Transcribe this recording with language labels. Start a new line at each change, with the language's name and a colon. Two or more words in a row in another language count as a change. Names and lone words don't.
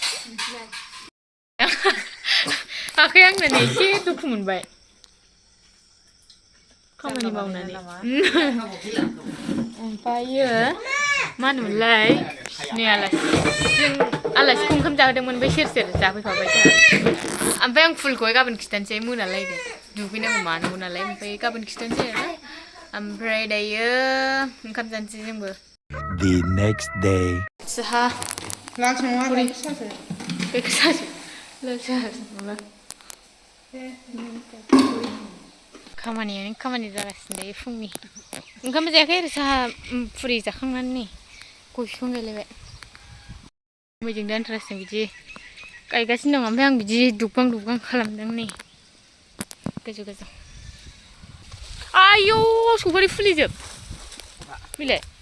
Bodo: आखाइ आंना नै एसे दुखु मोनबाय खामानि मावनानै ओमफ्रायो मा होनोमोनलाय नै आलासिखौ ओंखाम जाहोदोंमोन बै सेर सेर जाफैफाबाय जोंहा ओमफ्राय आं फुलखौहाय गाबोन खिथानोसै मोनालायदों दुगैनांगौ मानांगौ नालाय ओमफ्राय गाबोन खिथानोसै आरोना ओमफ्राय दायो ओंखाम जानोसै जोंबो
English: The next day.
Bodo: साहा पुरि बेखौ सासो खामानियानो खामानि जागासिनो दायो फुंनि ओंखाम जायाखै आरो साहा पुरि जाखांनानै नै गय बिफां गायलायबाय मैजों दानथ्रासजों बिदि गायगासिनो दं ओमफ्राय आं बिदि दुबगां दुबगां खालामदों नै गोजौ गोजौ आयौ सफारि फुलिजोब बिलाय